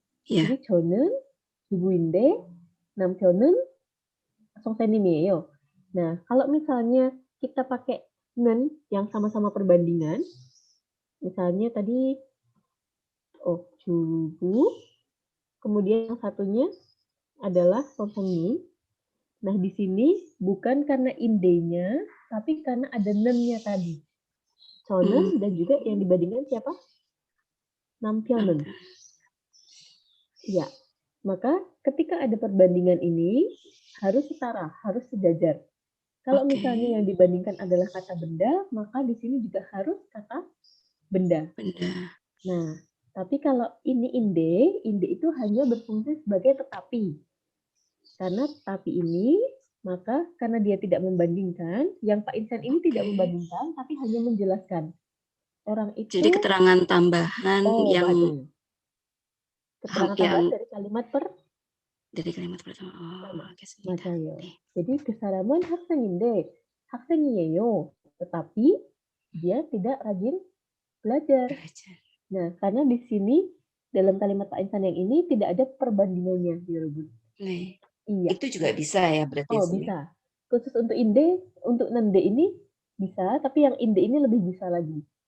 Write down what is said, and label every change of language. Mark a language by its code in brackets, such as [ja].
[ko] Jadi 저는 주부인데 남편은 선생님이에요. [id] Nah, kalau misalnya kita pakai nen yang sama-sama perbandingan, misalnya tadi jubu, kemudian yang satunya adalah 선생님. Nah, di sini bukan karena indenya, tapi karena ada nennya tadi. 저는 dan juga yang dibandingkan siapa? [ko] 남편은. [id] Ya, maka ketika ada perbandingan ini harus setara, harus sejajar. Kalau misalnya yang dibandingkan adalah kata benda, maka di sini juga harus kata benda. Nah, tapi kalau ini inde itu hanya berfungsi sebagai tetapi. Karena tetapi ini, maka karena dia tidak membandingkan, yang Pak Insan ini tidak membandingkan, tapi hanya menjelaskan. Orang itu. Jadi keterangan tambahan yang betul. Keterangan tambahan dari kalimat pertama. [ko] 맞아요. Jadi 그 사람은 학생이에요. [id] Tetapi dia tidak rajin belajar. Nah, karena di sini dalam kalimat Pak Insan yang ini tidak ada perbandingannya, Iya. Itu juga bisa ya berarti. Bisa. Khusus untuk inde, untuk nende ini bisa, tapi yang inde ini lebih bisa lagi.